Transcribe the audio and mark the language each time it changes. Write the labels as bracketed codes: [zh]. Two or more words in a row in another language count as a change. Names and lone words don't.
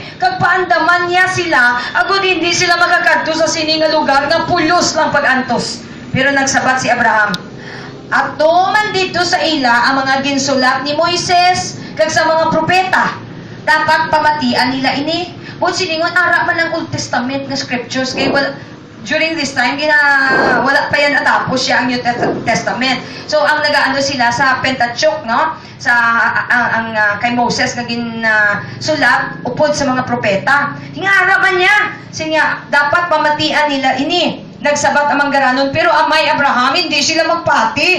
[hil] Kag paandaman niya sila, agud hindi sila makakadto sa sini nga lugar nga pulos lang pag-antos. Pero nagsabat si Abraham, ato man dito sa ila ang mga ginsulat ni Moises kag sa mga propeta. Dapat pamatian nila ini. Bud siningon ara man ang Old Testament nga scriptures kay [en] during this time, [hil] wala pa yan natapos siya ang New Testament. So, ang nagaano sila sa Pentateuch, no? Sa, kay Moses na sulat, upod sa mga propeta. Hingaraman niya. Sinya, dapat pamatian nila ini. Nagsabat ang manggaranon, pero amay Abraham, hindi sila magpati.